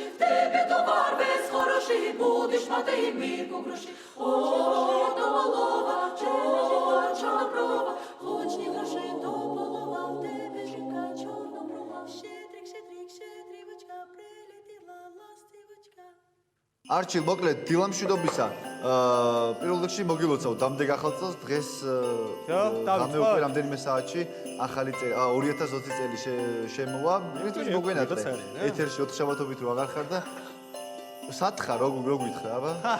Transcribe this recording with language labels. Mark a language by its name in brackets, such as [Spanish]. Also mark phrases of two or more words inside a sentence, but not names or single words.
[Ukrainian] В тебе товар весь хороший, будеш мати в мірку грошей. Ой, то голова, чорноброва, хоч ні грошей, то полова в тебе жінка чорноброва. Щедрик, щедрик, щедрівочка, прилетіла ластівочка. [Georgian] არჩილ, მოკლედ, დილამ მშვიდობისა. პირველ რიგში მოგილოცავ დამდეგ ახალ წელს, დღეს გამე უკვე რამდენიმე საათში ახალი წელი, 2020 წელი შემოვა. პრინციპში მოგვენატრე. ეთერში 4 შაბათობით რო აღარ ხარ და სათხარ რო გითხრა, აბა?